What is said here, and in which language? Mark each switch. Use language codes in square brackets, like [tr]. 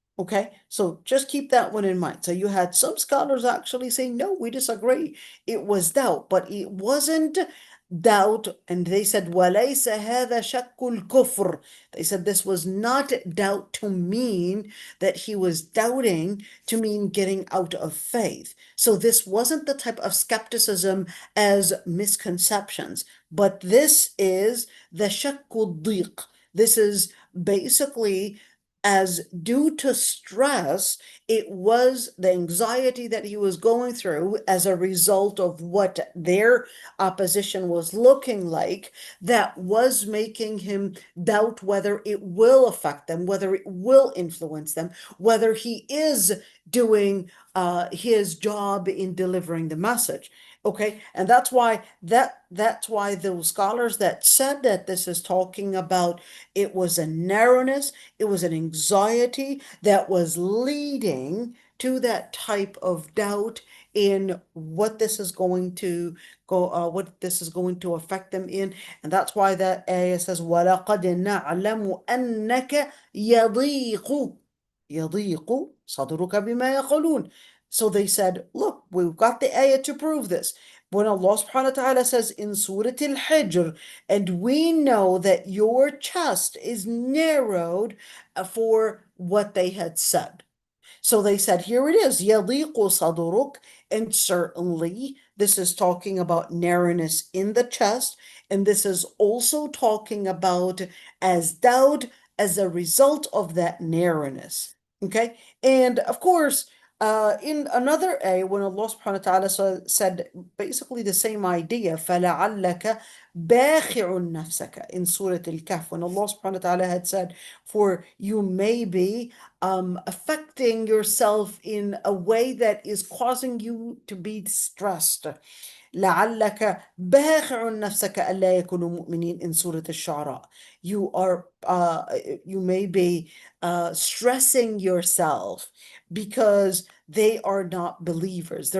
[en] Okay, so just keep that one in mind. So you had some scholars actually saying, no, we disagree. It was doubt, but it wasn't doubt. And they said, [ar] وَلَيْسَ هَذَا شَكُّ الْكُفْرِ. [en] They said this was not doubt to mean that he was doubting to mean getting out of faith. So this wasn't the type of skepticism as misconceptions, but this is the shakku dhiq. This is basically as due to stress, it was the anxiety that he was going through as a result of what their opposition was looking like that was making him doubt whether it will affect them, whether it will influence them, whether he is doing his job in delivering the message. Okay, and that's why those scholars that said that this is talking about it was a narrowness, it was an anxiety that was leading to that type of doubt in what this is going to affect them in. And that's why that ayah says, [ar] وَلَقَدْ نَعْلَمُ أَنَّكَ يَضِيقُ صَدْرُكَ بِمَا يَقُولُونَ. [en] So they said, look, we've got the ayah to prove this. When Allah subhanahu wa ta'ala says in Surah Al-Hijr, and we know that your chest is narrowed for what they had said. So they said, here it is, [ar] يَضِيقُ صَدْرُكَ, [en] and certainly this is talking about narrowness in the chest, and this is also talking about as doubt as a result of that narrowness. Okay, and of course, In another ayah, when Allah subhanahu wa ta'ala said basically the same idea, [ar] فَلَعَلَّكَ بَاخِعٌ نَفْسَكَ [en] in Surah Al-Kahf, when Allah subhanahu wa ta'ala had said, for you may be affecting yourself in a way that is causing you to be stressed. [ar] لعلك باخع نفسك ألا يكونوا مؤمنين in Surah Al-Shu'ara. [en] You may be stressing yourself because they are not believers.